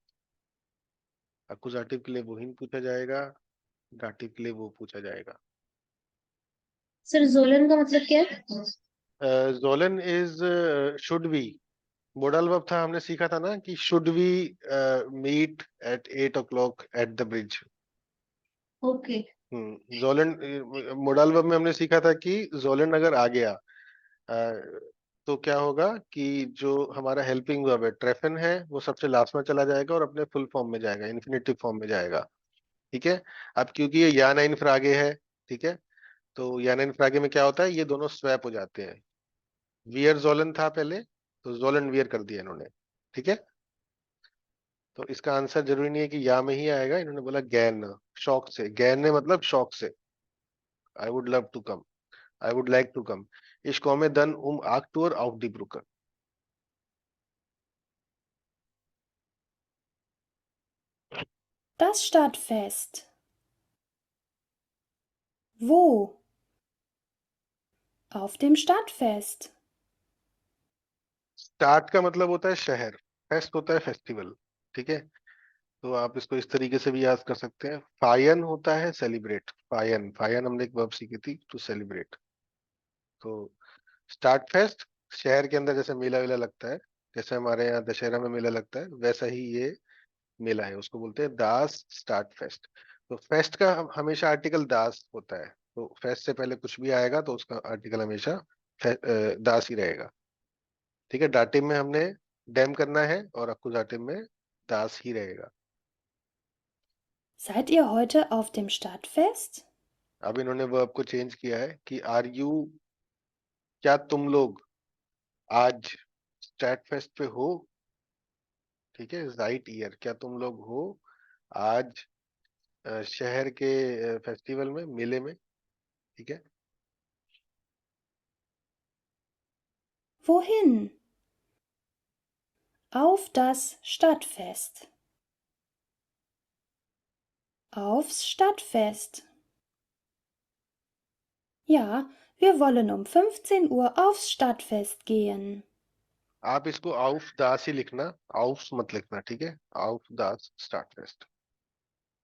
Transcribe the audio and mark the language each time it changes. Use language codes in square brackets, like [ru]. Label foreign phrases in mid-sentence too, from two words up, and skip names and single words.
[hi] अकुजाटिव के लिए वो हिन पूछा जाएगा, डाटिव के लिए वो पूछा जाएगा। सर जोलन का मतलब क्या है? [en] जोलन is should we. Modal verb [hi] था, हमने सीखा था ना कि [en] should we meet at 8 o'clock at the bridge. [hi] ओके। जोलन [en] modal verb [hi] में हमने सीखा था कि जोलन अगर आ गया तो क्या होगा कि जो हमारा [en] helping verb [hi] है ट्रेफन है वो सबसे लास्ट में चला जाएगा और अपने [en] full form [hi] में जाएगा, [en] infinitive form [hi] में जाएगा। ठीक है, अब क्योंकि ये [de] ja nein Frage [hi] है, ठीक है, तो [de] ja nein Frage [hi] में क्या होता है, ये दोनों स्वैप हो जाते हैं। [de] wir sollen [hi] था पहले, तो [de] sollen wir [hi] कर दिया इन्होंने। ठीक है, तो इसका आंसर जरूरी नहीं है कि या में ही आएगा, इन्होंने बोला गैन, शौक से, गैन ने मतलब शौक से। [en] I would love to come, I would like to come. [de] Ich komme dann um 8 Uhr auf die Brücke. Das Stadtfest. Wo? Auf dem Stadtfest. [hi] स्टार्ट का मतलब होता है शहर, फेस्ट होता है फेस्टिवल। ठीक है, तो आप इसको इस तरीके से भी याद कर सकते हैं। फायन होता है सेलिब्रेट, फायन, फायन हमने एक वर्ब सीखी थी, [en] to celebrate. [hi] तो [de] Stadtfest, [hi] शहर के अंदर जैसे मेला वेला लगता है, जैसे हमारे यहाँ दशहरा में मेला लगता है, वैसा ही ये मेला है, उसको बोलते हैं [de] das Stadtfest. [hi] तो फेस्ट का हमेशा आर्टिकल दास होता है, तो फेस्ट से पहले कुछ भी आएगा तो उसका आर्टिकल हमेशा दास ही रहेगा। ठीक है, डाटिव में हमने डैम करना है और अकुजाटिव में दास ही रहेगा। [de] Seid ihr heute auf dem Stadtfest? [hi] अब इन्होंने वर्ब को चेंज किया है कि [en] are you, [hi] क्या तुम लोग आज [de] Stadtfest [hi] पे हो। ठीक है, [de] seid ihr, [hi] क्या तुम लोग हो आज शहर के फेस्टिवल में, मेले में। ठीक है, [de] Wohin? Auf das Stadtfest. Aufs Stadtfest. Ja, wir wollen um 15 Uhr aufs Stadtfest gehen. [hi] आप इसको [de] auf das [hi] ही लिखना, आउफ मत लिखना। ठीक है, [de] auf das Stadtfest.